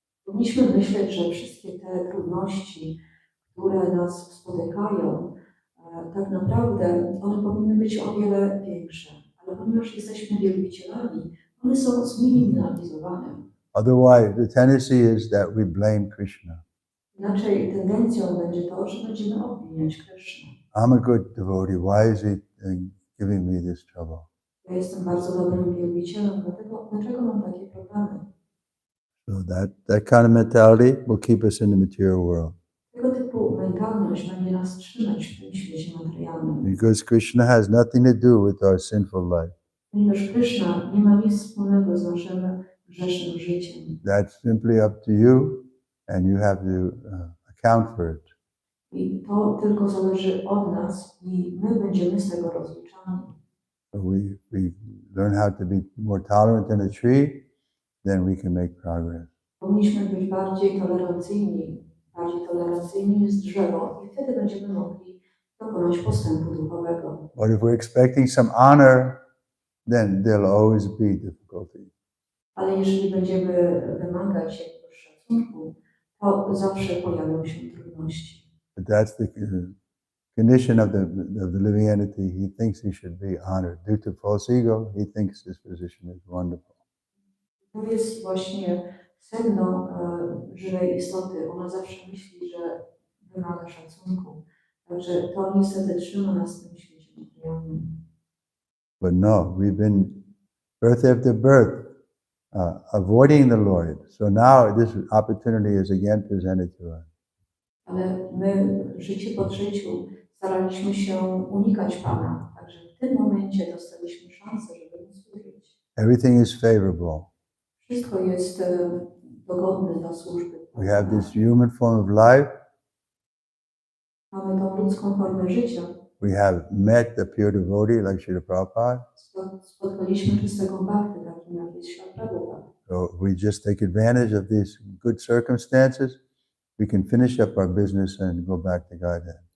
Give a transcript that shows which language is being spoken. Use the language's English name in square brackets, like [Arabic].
[Polish] Powinniśmy myśleć, że wszystkie te trudności, które nas spotykają, tak naprawdę one powinny być o wiele większe. Ale ponieważ jesteśmy wielbicielami, one są zminimalizowane. [English] Otherwise, the tendency is that we blame Krishna. [Polish] Inaczej tendencją będzie to, że będziemy obwiniać Krishnę. [English] I'm a good devotee. Why is he giving me this trouble? [Polish] Ja jestem bardzo dobrym wielbicielem, dlaczego mam takie problemy? [English] So that kind of mentality will keep us in the material world. [Polish] Tego typu mentalność będzie nas trzymać w tym świecie materialnym. [English] Because Krishna has nothing to do with our sinful life. [Polish] Ponieważ Krishna nie ma nic wspólnego z naszym grzesznym życiem. [English] That's simply up to you, and you have to account for it. [Polish] I to tylko zależy od nas i my będziemy z tego rozliczani. [English] So we learn how to be more tolerant than a tree, then we can make progress. [Polish] Powinniśmy być bardziej tolerancyjni jest drzewo i wtedy będziemy mogli dokonać postępu duchowego. [English] But if we're expecting some honor, then there'll always be difficulty. [Polish] Ale jeżeli będziemy wymagać jakiegoś szacunku, to zawsze pojawią się trudności. [English] But that's the condition of the living entity. He thinks he should be honored. Due to false ego, he thinks his position is wonderful. [Polish] To jest właśnie sedno żywej istoty. Ona zawsze myśli, że wymaga szacunku. Także to niestety trzyma nas w tym świecie materialnym. [English] But no, we've been birth after birth avoiding the Lord. So now this opportunity is again presented to us. [Polish] Ale my życie po życiu staraliśmy się unikać Pana. Także w tym momencie dostaliśmy szansę, żeby mu służyć. [English] Everything is favorable. [Polish] Wszystko jest dogodne dla służby. [English] We have this human form of life. [Polish] Mamy tą ludzką formę życia. [English] We have met the pure devotee like Srila Prabhupada. [Polish] Spotkaliśmy czystego bhakty, takim jak jest Śrila Prabhupada. [English] So if we just take advantage of these good circumstances, we can finish up our business and go back to Godhead.